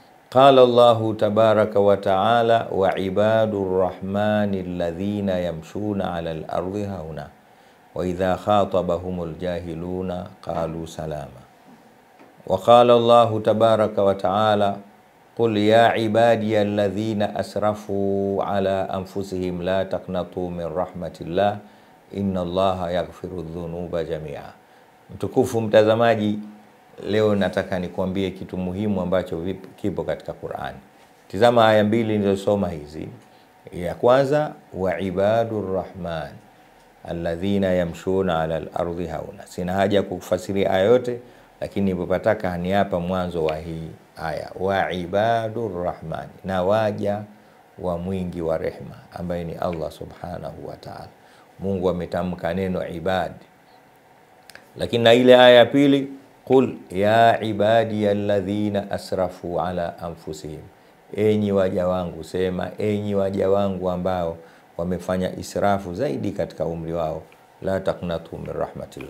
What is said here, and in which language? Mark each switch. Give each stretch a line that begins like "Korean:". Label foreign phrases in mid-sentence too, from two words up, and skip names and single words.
Arabic: قال الله تبارك وتعالى وعباد الرحمن الذين يمشون على الأرض هونا وإذا خاطبهم الجاهلون قالوا سلاما. وقال الله تبارك وتعالى قل يا عبادي الذين أسرفوا على أنفسهم لا تقنطوا من رحمة الله إن الله يغفر الذنوب جميعا.
Swahili: Mtukufu mtazamaji, leo nataka nikwambie kitu muhimu ambacho kipo katika Qur'ani. Tizama aya mbili nilizosoma hizi. Ya kwanza,
Arabic: وعباد الرحمن الذين يمشون على الأرض هونا.
Swahili: Sina haja kufasiri aya yote, lakini nilipotaka ni hapa mwanzo wa hii aya,
Arabic: وعباد الرحمن,
Swahili: na waja wa mwingi wa rehma ambaye ni Allah
Arabic: سبحانه وتعالى.
Swahili: Mungu ametamka neno ibad. Lakini na ile aya ya pili,
Arabic: قل يا عبادي الذين أسرفوا على أنفسهم,
Swahili: enyi waja wangu, sema enyi waja wangu ambao wamefanya israfu zaidi katika umri wao,
Arabic: لا تقنطوا من رحمة الله.